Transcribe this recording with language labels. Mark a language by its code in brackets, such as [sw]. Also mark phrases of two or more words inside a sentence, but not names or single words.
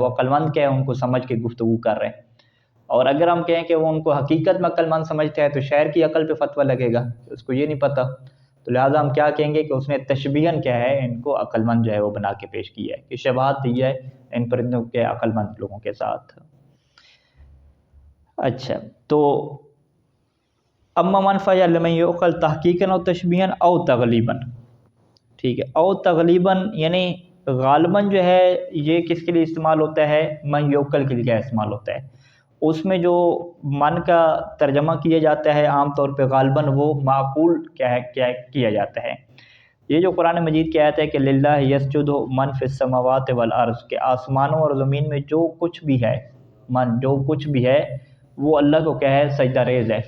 [ur] وہ عقل مند کیا ہے ان کو سمجھ کے گفتگو کر رہے ہیں. اور اگر ہم کہیں کہ وہ ان کو حقیقت میں عقل مند سمجھتے ہیں تو شاعر کی عقل پہ فتویٰ لگے گا، اس کو یہ نہیں پتہ. تو لہٰذا ہم کیا کہیں گے کہ اس نے تشبیہاً کیا ہے ان کو عقل مند جو ہے وہ بنا کے پیش کیا ہے، کہ شباہت دی ہے ان پرندوں کے عقل مند لوگوں کے ساتھ. اچھا، تو [ar] اما منفع یا لمن یعقل تحقیقاً او تشبیہاً او تغلیباً. [ur] ٹھیک ہے، [ar] او تغلیباً [ur] یعنی غالباً جو ہے یہ کس کے لیے استعمال ہوتا ہے؟ [ar] من یعقل [ur] کے لیے کیا استعمال ہوتا ہے؟ اس میں جو من کا ترجمہ کیا جاتا ہے عام طور پہ غالباً وہ معقول کیا جاتا ہے۔ یہ جو قرآن مجید کی آیت ہے کہ [ar] للہ یسجد من فی السماوات والارض، [ur] کہ آسمانوں اور زمین میں جو کچھ بھی ہے، جو کچھ بھی ہے وہ اللہ کو کیا ہے، سجدہ ریز ہے۔